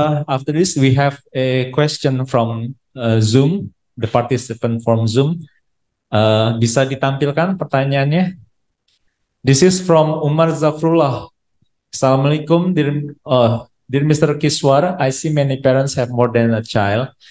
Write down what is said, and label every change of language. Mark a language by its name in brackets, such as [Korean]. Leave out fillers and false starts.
[English] After this, we have a question from Zoom, the participant from Zoom. [Indonesian] Bisa ditampilkan pertanyaannya? [English] This is from Umar Zafrullah. Assalamualaikum, dear Mr. Kiswar. I see many parents have more than a child.